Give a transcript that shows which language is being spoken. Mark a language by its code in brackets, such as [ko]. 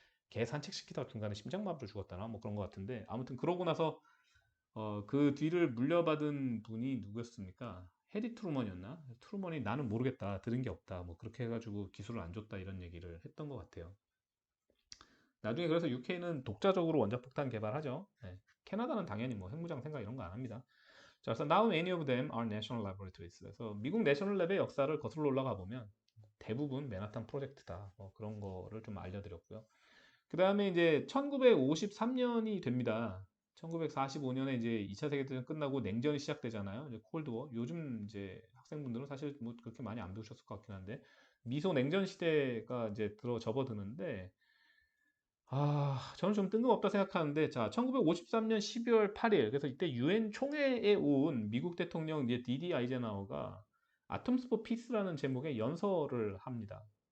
[ko] 개 산책시키다가 중간에 심장마비로 죽었다나? 뭐 그런 것 같은데 아무튼 그러고 나서 그 뒤를 물려받은 분이 누구였습니까? 해리 트루먼이었나? 트루먼이 나는 모르겠다. 들은 게 없다. 뭐 그렇게 해가지고 기술을 안 줬다 이런 얘기를 했던 것 같아요. 나중에 그래서 UK는 독자적으로 원자폭탄 개발하죠. 네. 캐나다는 당연히 뭐 핵무장 생각 이런 거 안 합니다. 자, 그래서 [en] now many of them are national laboratories. [ko] 그래서 미국 내셔널 랩의 역사를 거슬러 올라가 보면 대부분 맨하탄 프로젝트다. 뭐 그런 거를 좀 알려드렸고요. 그 다음에 이제 1953년이 됩니다. 1945년에 이제 2차 세계대전 끝나고 냉전이 시작되잖아요. 이제 콜드워. 요즘 이제 학생분들은 사실 뭐 그렇게 많이 안 배우셨을 것 같긴 한데 미소 냉전 시대가 이제 접어드는데 저는 좀 뜬금없다 생각하는데 자, 1953년 12월 8일 그래서 이때 유엔 총회에 온 미국 대통령 이제 디디 아이젠하워가 아톰스 포 피스라는 제목의 연설을 합니다.